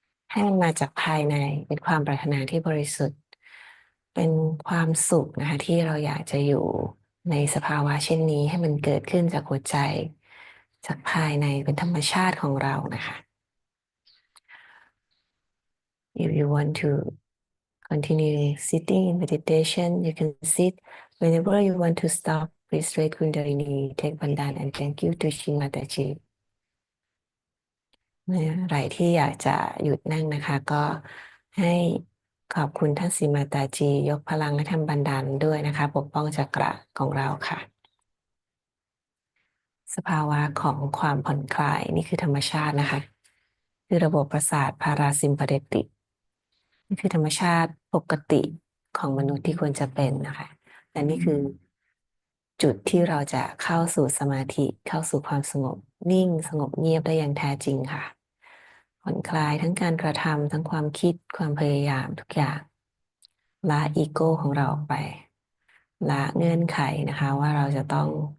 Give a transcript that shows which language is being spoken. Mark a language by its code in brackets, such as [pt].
[th] ให้มันมาจากภายในเป็นความปรารถนาที่บริสุทธิ์เป็นความสุขนะคะที่เราอยากจะอยู่ในสภาวะเช่นนี้ให้มันเกิดขึ้นจากหัวใจจากภายในเป็นธรรมชาติของเรานะคะ [en] If you want to continue sitting in meditation, you can sit. Whenever you want to stop, please straight Kundalini, take Bandhan, and thank you to Shimataji. [th] เมื่อไหร่ที่อยากจะหยุดนั่งนะคะก็ให้ขอบคุณท่านสีมาตาจียกพลังและทำบันดาลด้วยนะคะปกป้องจักระของเราค่ะ สภาวะของความผ่อนคลายนี่คือธรรมชาตินะคะคือระบบประสาทพาราซิมพาเทติกนี่คือธรรมชาติปกติของมนุษย์ที่ควรจะเป็นนะคะและนี่คือจุดที่เราจะเข้าสู่สมาธิเข้าสู่ความสงบนิ่งสงบเงียบได้อย่างแท้จริงค่ะผ่อนคลายทั้งการกระทำทั้งความคิดความพยายามทุกอย่างละอีโก้ของเราออกไปละเงื่อนไขนะคะว่าเราจะต้อง